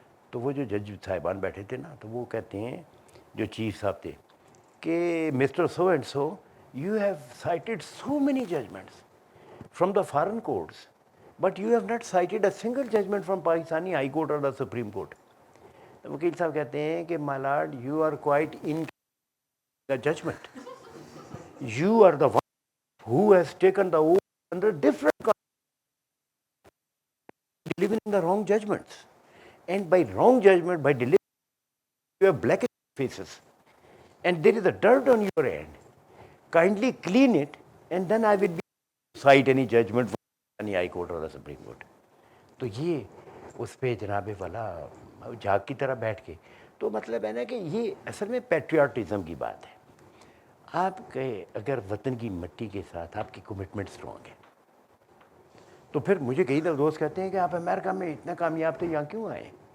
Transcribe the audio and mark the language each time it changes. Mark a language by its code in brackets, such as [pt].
[ur] تو وہ جو جج صاحبان بیٹھے تھے نا، تو وہ کہتے ہیں جو چیف صاحب تھے کہ [en] Mister so and so you have cited so many judgments from the foreign courts but you have not cited a single judgment from Pakistani high court اور the Supreme Court. [ur] وکیل صاحب کہتے ہیں کہ [en] My lord you are quite in the judgment, you are the one who has taken the oath under different delivering the wrong judgments, and by wrong judgment, by delivering, you have blackened faces, and there is a dirt on your hand. Kindly clean it, and then I will be cite any judgment from any high court or the Supreme Court. [ur] تو یہ اس پہ جناب والا جھاگ کی طرح بیٹھ کے تو مطلب ہے نا کہ یہ اصل میں پیٹریاٹزم کی بات ہے. آپ کے اگر وطن کی مٹی کے ساتھ آپ کی کمٹمنٹ اسٹرانگ ہے تو پھر مجھے کئی دوست کہتے ہیں کہ آپ امریکہ میں اتنا کامیاب تھے یہاں کیوں آئے.